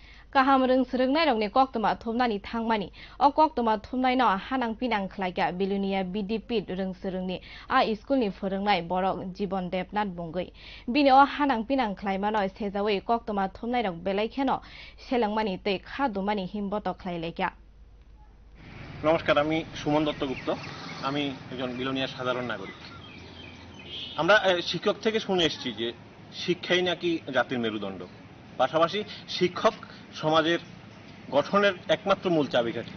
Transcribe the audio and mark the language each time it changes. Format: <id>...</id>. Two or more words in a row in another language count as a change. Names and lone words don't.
<trp>Kaham rung srungnai rokni koktoma thomnani thangmani o koktoma thomnai no hanang pinang khlaika bilunia BDP rung srungni a school ni phorungnai borok Jibon Debnath Bungui bini o hanang pinang khlaimano sejawi koktoma thomnai rok belaikheno selangmani tei khadumani himboto khlailaika</trp> <bn>নমস্কার, আমি সুমন দত্তগুপ্ত। আমি একজন বিলোনিয়ার সাধারণ নাগরিক। আমরা শিক্ষক থেকে শুনে এসেছি যে শিক্ষাই নাকি জাতির মেরুদণ্ড, পাশাপাশি শিক্ষক সমাজের গঠনের একমাত্র মূল চাবিকাঠি।</bn>